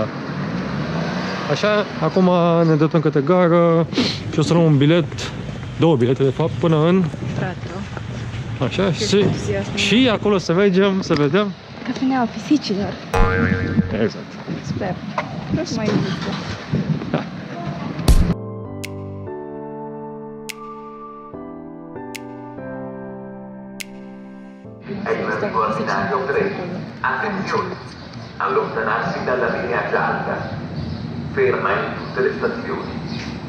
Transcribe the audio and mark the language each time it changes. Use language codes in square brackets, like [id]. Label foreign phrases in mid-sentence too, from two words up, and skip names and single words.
[ro] Așa, acum ne dăm către gară și o să luăm un bilet, 2 bilete de fapt, până în... Teatru. Așa, și acolo să mergem, să vedem... Cafeneaua pisicilor. Exact. Sper. Nu mai există. Da. [it] Ordinario 3. Attenzione! Allontanarsi dalla linea gialla. Ferma in tutte le stazioni.